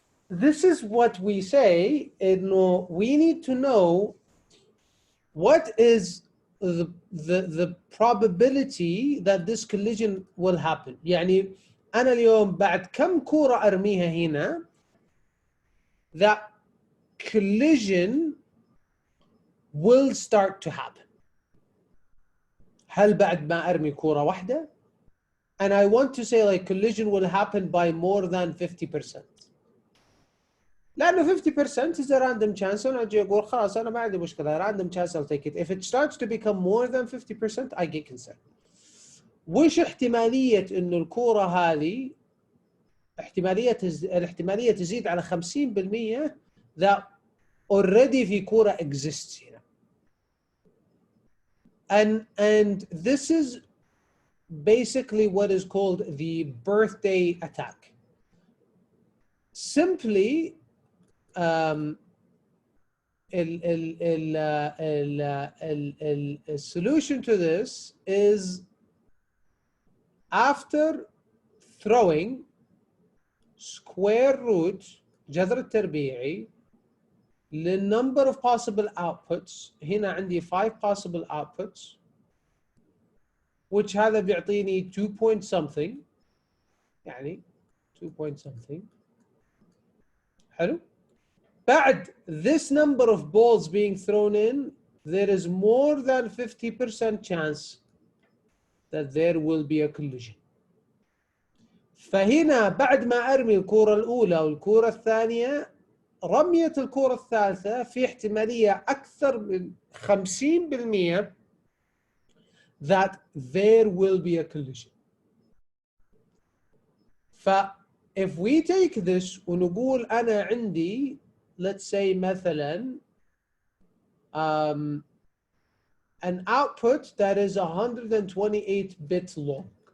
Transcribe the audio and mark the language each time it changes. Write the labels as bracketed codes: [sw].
[en] This is what we say, إنه we need to know what is the probability that this collision will happen. [ar] يعني أنا اليوم بعد كم كورة أرميها هنا, that collision will start to happen. هل بعد ما أرمي كورة واحدة? [en] And I want to say like collision will happen by more than 50%. [ar] لأنه 50% is a random chance, أنا أجي أقول خلاص أنا ما عندي مشكلة, random chance, I'll take it. [en] If it starts to become more than 50%, I get concerned. [ar] وش احتمالية إنه الكورة هذه الاحتمالية تزيد على 50% that already في كورة exists هنا. [en] And this is basically what is called the birthday attack. Simply, the solution to this is after throwing square root جذر التربيعي للنمber of possible outputs. هنا عندي 5 possible outputs which هذا بيعطيني 2 point something يعني 2 point something. [ar] حلو. [en] بعد this number of balls being thrown in, there is more than 50% chance that there will be a collision. [ar] فهنا بعد ما أرمي الكرة الأولى والكرة الثانية، رمية الكرة الثالثة في احتمالية أكثر من 50% that there will be a collision. [en] if we take this ونقول أنا عندي let's say مثلا an output that is 128 bits long.